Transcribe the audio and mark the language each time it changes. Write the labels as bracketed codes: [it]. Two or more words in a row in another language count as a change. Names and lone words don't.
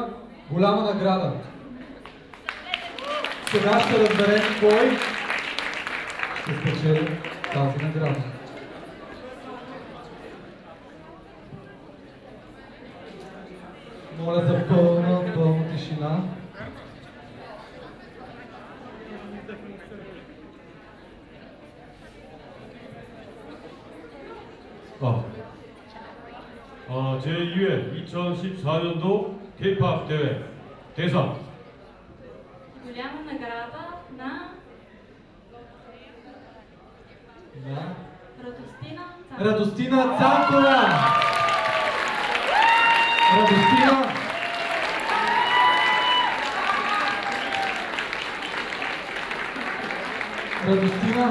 [bg] Голяма награда. Сега ще разберем кой ще спечели тази награда. Моля за пълна тишина. [ko] 제2회 2014년도 K-pop 대회 대상 [bg] Голяма награда на Да. Радостина Цанкова. Радостина Цанкова! Радостина! Радостина!